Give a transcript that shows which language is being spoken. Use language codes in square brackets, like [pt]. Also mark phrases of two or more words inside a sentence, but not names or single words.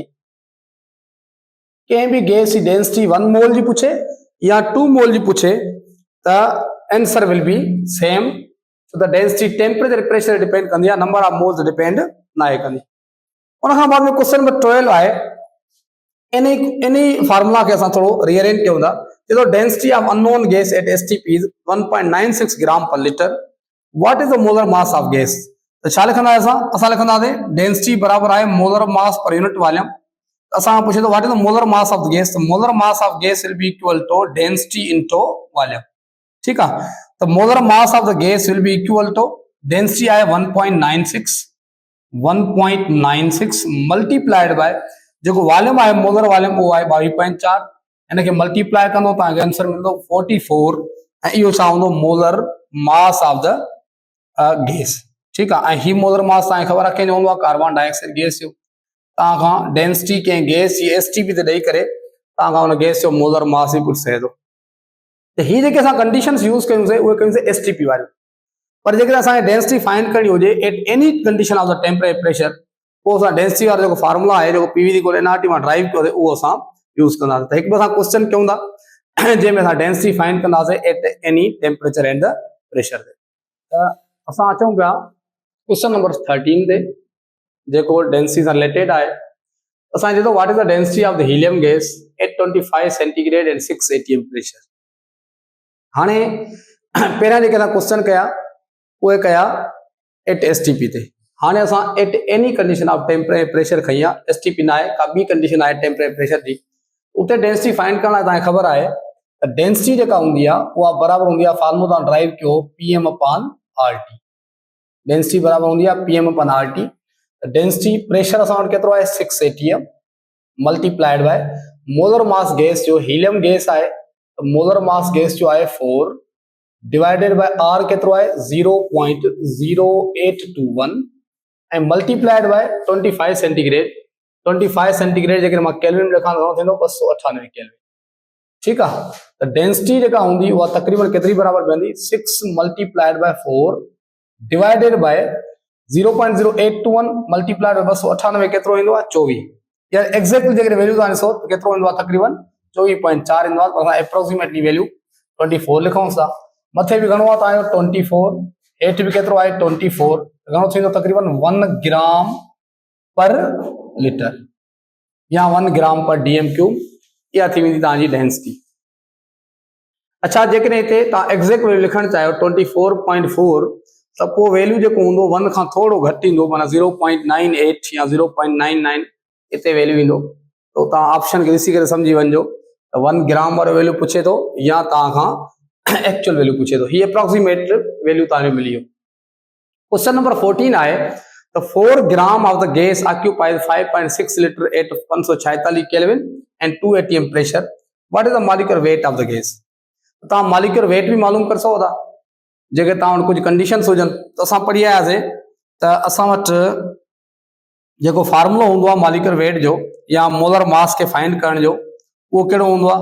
[sd] कंहिं भी गैस की डेंसिटी 1 मोल जी पूछे या 2 मोल जी पूछे त [en] answer will be same. so the density temperature pressure depend [sd] कंदी आहे, [en] number of moles depend [sd] ना आहे कंदी। उन खां बाद में [en] question number [sd] 12 आहे, इन फार्मूला के असां थोड़ो रीअरेंज कयूं था। [en] The density of unknown gas at STP is 1.96 gram per liter. What is the molar mass of gas? [sd] तो छा लिखंदा असां लिखंदासीं डेंसिटी बराबर आहे [en] molar mass per unit volume. [sd] असां पूछे तो [en] what is the molar mass of gas, so molar mass of gas will be equal to density into volume. [ur] ٹھیک ہے, [sd] तो [en] molar mass of the gas will be equal to density [sd] आहे 1.96 [en] multiplied by [sd] जो वॉल्यूम आहे [en] molar volume [sd] वो आहे 22.4, इनके मल्टीप्लाई कंदो तव्हांखे आंसर मिलंदो 44 ऐं इहो छा हूंदो [en] molar mass of the gas. [ur] ٹھیک ہے, [sd] ऐं ही [en] molar mass [sd] तव्हांखे ख़बर आहे कंहिंजो हूंदो आहे [en] carbon dioxide gas [sd] जो। तव्हां खां डेंसिटी कंहिं गैस जी एसटीपी ते ॾेई करे तव्हां खां उन गैस जो मोलर मास ही पुछी सघे थो। त ही जेके असां कंडीशंस यूज़ कयूंसीं उहे कयूंसीं एसटीपी वारियूं, पर जेकॾहिं असांखे [en] density find [sd] करणी हुजे [en] at any condition of the temperature pressure, [sd] पोइ असां डेंसिटी वारो जेको फार्मूला आहे जेको पीवी दी को एनआरटी मां ड्राइव कयो उहो असां यूज़ कंदा। तो एक बार क्वेश्चन क्यों था, जंहिंमें असां [en] density find [sd] कंदासीं [en] at any temperature and the pressure [sd] ते। त असां अचूं पिया [en] question number [sd] 13 ते, जेको डेंसिटी सां रिलेटेड आहे। असां चए थो [en] what is the density of the helium gas at 25 centigrade and 6 atm pressure. [sd] हाणे पहिरियां जेके असां क्वेश्चन कया उहे कया [en] at STP [sd] ते। हाणे असां [en] at any condition of temperature pressure [sd] खई आहे, STP न आहे, का ॿी कंडीशन आहे टेम्परेचर प्रेशर जी, उते [en] density find [sd] करण लाइ तव्हांखे ख़बर आहे त डेंसिटी जेका हूंदी आहे उहा बराबरि हूंदी आहे, फार्मूलो तव्हां ड्राइव कयो PM/RT। डेंसिटी बराबरि हूंदी आहे PM/RT। डेंसिटी प्रेशर असां वटि केतिरो आहे 6 atm [en] multiplied by molar mass [sd] गैस जो [en] helium gas [sd] आहे त [en] molar mass [sd] गैस जो आहे 4 [en] divided by R [sd] केतिरो आहे 0.0821 ऐं [en] multiplied by 25 centigrade. [sd] 25 सेंटीग्रेड जेकर मां केल्विन में लिखां त थींदो 298 केल्विन। ठीकु आहे, त डेंसिटी जेका हूंदी उहा तक़रीबन केतिरी बराबरि पवंदी 6 [en] multiplied by 4 divided by 0.0821 multiplied by [sd] 298 केतिरो ईंदो आहे 24। या एक्ज़ैक्टली जेकर वैल्यू तव्हां ॾिसो त केतिरो ईंदो आहे तक़रीबन 24.4 ईंदो आहे। असां [en] approximately value [sd] 24 लिखूं था। मथे बि घणो आहे तव्हांजो 24, हेठि बि केतिरो आहे 24, घणो थींदो तक़रीबन 1 [en] gram per liter [sd] या 1 [en] gram per DM³ [sd] इहा थी वेंदी तव्हांजी डेंसिटी। अच्छा, जेकॾहिं हिते तव्हां [en] exact value [sd] लिखणु चाहियो 24.4 त पोइ वैल्यू जेको हूंदो 1 खां थोरो घटि ईंदो, माना 0.98 या 0.99 हिते वैल्यू ईंदो। त तव्हां ऑप्शन खे ॾिसी करे सम्झी वञिजो त 1 ग्राम वारो वैल्यू पुछे थो या तव्हां खां [en] actual value [sd] पुछे थो। ही [en] approximate value [sd] तव्हांजो मिली वियो। [en] question number 14 [sd] आहे त [en] 4 gram of the gas occupies 5.6 liter at 546 Kelvin and 2 atm pressure. What is the molecular weight of the gas. [sd] तव्हां [en] molecular weight [sd] भी मालूम करे सघो था जेके तव्हां वटि कुझु कंडीशन्स हुजनि। त असां पढ़ी आयासीं त असां वटि जेको फार्मूलो हूंदो आहे [en] molecular weight [sd] जो या [en] molar mass [sd] खे फाइंड करण जो, उहो कहिड़ो हूंदो आहे।